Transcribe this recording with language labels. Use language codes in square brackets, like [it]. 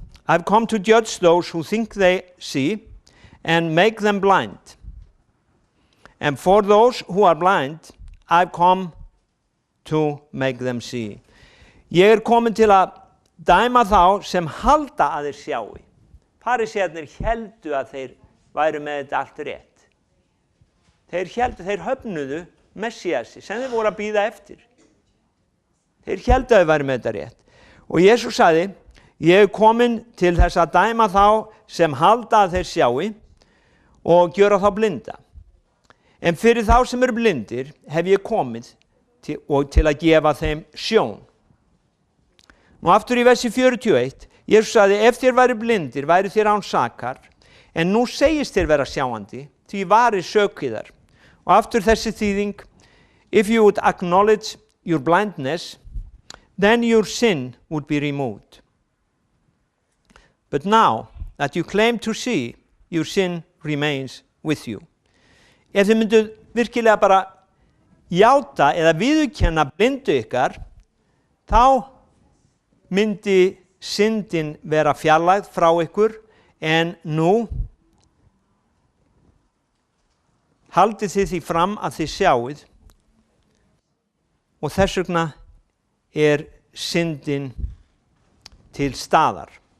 [en] I've come to judge those who think they see and make them blind. And for those who are blind, I've come to make them see. [is] Ég komin til að dæma þá sem halda að þeir sjái. Farísearnir héldu að þeir væru með þetta allt rétt. Þeir höfnuðu Messiasi sem þeir voru að bíða eftir. Þeir héldu að þeir væru með þetta rétt. Og Jesús sagði, ég komin til þess að dæma þá sem halda að þeir sjái og gjöra þá blinda. En fyrir þá sem eru blindir hef ég komið til að gefa þeim sjón. Nú aftur í versi 41, Jesús sagði, ef þér væri blindir, væri þér án sakar, en nú segist þér vera sjáandi, því varir sök yðar. Og aftur þessi þýðing, [en] if you would acknowledge your blindness, then your sin would be removed. But now that you claim to see, your sin remains with you. [is] Ef þið myndu virkilega bara játa eða viðurkenna blindu ykkar, þá myndi syndin vera fjarlægð frá ykkur, en nú haldið þið því fram að þið sjáið og þess vegna syndin til staðar.